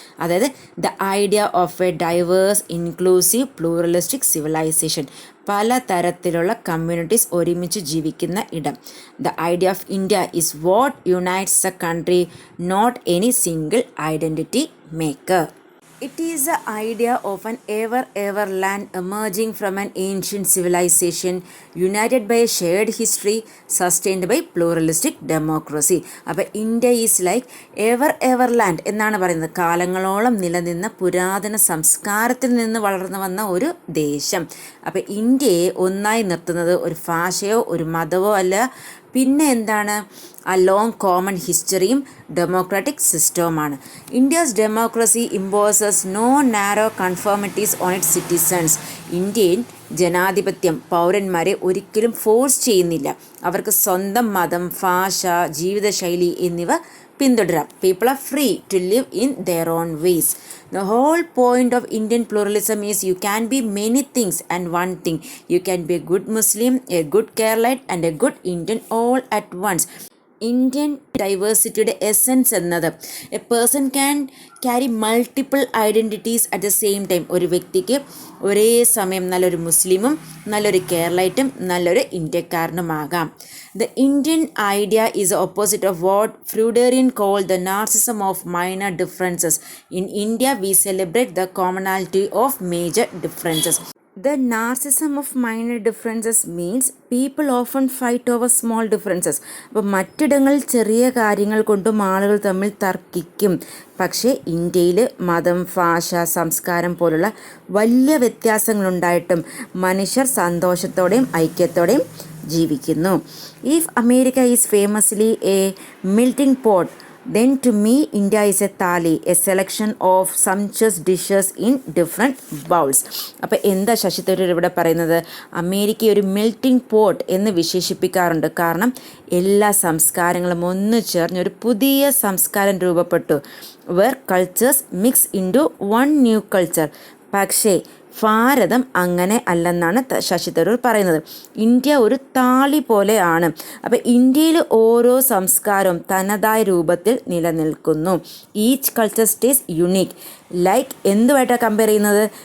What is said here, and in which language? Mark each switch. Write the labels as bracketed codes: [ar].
[en] അതായത് the idea of a diverse inclusive pluralistic civilization, [ml] പല തരത്തിലുള്ള കമ്മ്യൂണിറ്റീസ് ഒരുമിച്ച് ജീവിക്കുന്ന ഇടം. [en] The idea of India is what unites a country, not any single identity maker. It is the idea of an ever land emerging from an ancient civilization, united by a shared history, sustained by pluralistic democracy. [ml] അപ്പോൾ [en] India is like ever land [ml] എന്നാണ് പറയുന്നത്. കാലങ്ങളോളം നിലനിന്ന പുരാതന സംസ്കാരത്തിൽ നിന്ന് വളർന്നു വന്ന ഒരു ദേശം. അപ്പോൾ ഇന്ത്യയെ ഒന്നായി നിർത്തുന്നത് ഒരു ഭാഷയോ ഒരു മതമോ അല്ല, പിന്നെ എന്താണ്, ആ ലോങ് കോമൺ ഹിസ്റ്ററിയും democratic സിസ്റ്റവുമാണ്. [en] India's democracy imposes no narrow conformities on its citizens. [ml] Indian ജനാധിപത്യം പൗരന്മാരെ ഒരിക്കലും ഫോഴ്സ് ചെയ്യുന്നില്ല. അവർക്ക് സ്വന്തം മതം, ഭാഷ, ജീവിതശൈലി എന്നിവ പിന്തുടരാം. [en] People are free to live in their own ways. The whole point of Indian pluralism is you can be many things and one thing. You can be a good Muslim, a good Keralite and a good Indian all at once. Indian ഡൈവേഴ്സിറ്റിയുടെ essence എന്നത് a person can carry multiple identities at the same time. [ml] ഒരു വ്യക്തിക്ക് ഒരേ സമയം നല്ലൊരു മുസ്ലിമും നല്ലൊരു കേരളൈറ്റും നല്ലൊരു ഇന്ത്യക്കാരനുമാകാം. [en] The Indian idea is the opposite of what Freuderian called the narcissism of minor differences. In India, we celebrate the commonality of major differences. The narcissism of minor differences means people often fight over small differences. [ml] അപ്പോൾ മറ്റിടങ്ങളിൽ ചെറിയ കാര്യങ്ങൾ കൊണ്ടും ആളുകൾ തമ്മിൽ തർക്കിക്കും. പക്ഷേ ഇന്ത്യയിൽ മതം, ഭാഷ, സംസ്കാരം പോലുള്ള വലിയ വ്യത്യാസങ്ങളുണ്ടായിട്ടും മനുഷ്യർ സന്തോഷത്തോടെയും ഐക്യത്തോടെയും ജീവിക്കുന്നു. [en] If America is famously a melting pot, then to me India is a thali, a selection of sumptuous dishes in different bowls. [ml] അപ്പോൾ എന്താ ശശി തരൂർ ഇവിടെ പറയുന്നത്? അമേരിക്ക ഒരു മെൽറ്റിംഗ് പോട്ട് എന്ന് വിശേഷിപ്പിക്കാറുണ്ട്. കാരണം എല്ലാ സംസ്കാരങ്ങളും ഒന്നു ചേർന്ന് ഒരു പുതിയ സംസ്കാരം രൂപപ്പെട്ടു. [en] where cultures mix into one new culture. [ml] പക്ഷേ ഭാരതം അങ്ങനെ അല്ലെന്നാണ് ശശി തരൂർ പറയുന്നത്. ഇന്ത്യ ഒരു താളി പോലെയാണ്. അപ്പോൾ ഇന്ത്യയിൽ ഓരോ സംസ്കാരവും തനതായ രൂപത്തിൽ നിലനിൽക്കുന്നു. [en] Each culture stays unique. Like [ml] എന്തുമായിട്ടാണ് compare ചെയ്യുന്നത്?